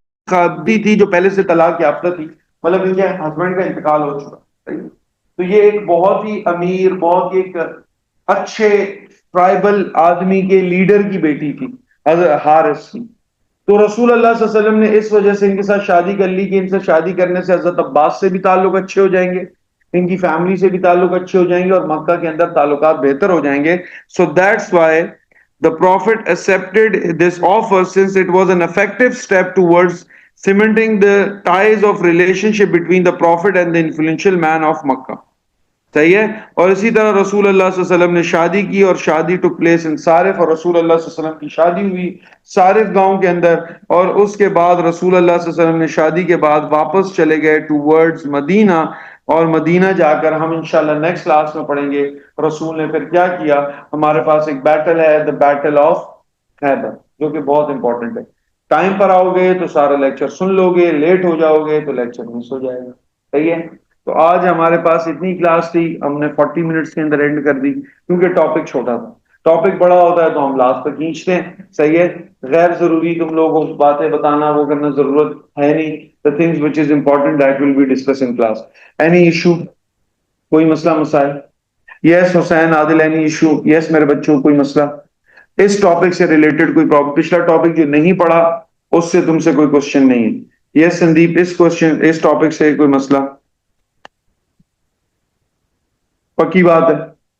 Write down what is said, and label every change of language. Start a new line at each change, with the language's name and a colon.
Urdu: خاتون تھی جو پہلے سے طلاق یافتہ تھی، مطلب ان کے ہسبینڈ کا انتقال ہو چکا، تو یہ ایک بہت ہی امیر، بہت ہی ایک اچھے ٹرائبل آدمی کے لیڈر کی بیٹی تھی، حضرت حارث کی. تو رسول اللہ صلی اللہ علیہ وسلم نے اس وجہ سے ان کے ساتھ شادی کر لی کہ ان سے شادی کرنے سے حضرت عباس سے بھی تعلق اچھے ہو جائیں گے، ان کی فیملی سے بھی تعلق اچھے ہو جائیں گے، اور مکہ کے اندر تعلقات بہتر ہو جائیں گے.
English: So that's why the prophet accepted this offer, since it was an effective step towards cementing the ties of relationship between the prophet and the influential man of Makkah.
Urdu: صحیح ہے. اور اسی طرح رسول اللہ صلی اللہ علیہ وسلم نے شادی کی، اور شادی
English: took place in
Urdu: صارف، اور رسول اللہ صلی اللہ علیہ وسلم کی شادی ہوئی صارف گاؤں کے اندر. اور اس کے بعد رسول اللہ صلی اللہ علیہ وسلم نے شادی کے بعد واپس چلے گئے ٹوورڈز مدینہ، اور مدینہ جا کر ہم انشاءاللہ نیکسٹ کلاس میں پڑھیں گے رسول نے پھر کیا کیا. ہمارے پاس ایک بیٹل ہے،
English: the battle of Khyber,
Urdu: جو کہ بہت امپورٹنٹ ہے. ٹائم پر آؤ گے تو سارا لیکچر سن لو گے، لیٹ ہو جاؤ گے تو لیکچر مس ہو جائے گا. صحیح ہے. تو آج ہمارے پاس اتنی کلاس تھی، ہم نے 40 منٹس کے اندر اینڈ کر دی کیونکہ ٹاپک چھوٹا تھا. ٹاپک بڑا ہوتا ہے تو ہم لاسٹ تک کھینچتے ہیں. صحیح ہے. غیر ضروری تم لوگوں کو باتیں بتانا وہ کرنا ضرورت ہے نہیں.
English: The things which is important that will be discussed in class. Any issue?
Urdu: کوئی مسئلہ مسائل؟ یس حسین عادل،
English: Any issue?
Urdu: یس میرے بچوں، کوئی مسئلہ اس ٹاپک سے ریلیٹڈ؟ کوئی پرابلم؟ پچھلا ٹاپک جو نہیں پڑھا اس سے تم سے کوئی کوشچن نہیں ہے؟ یس سندیپ، اس ٹاپک سے کوئی مسئلہ؟ پکی بات ہے.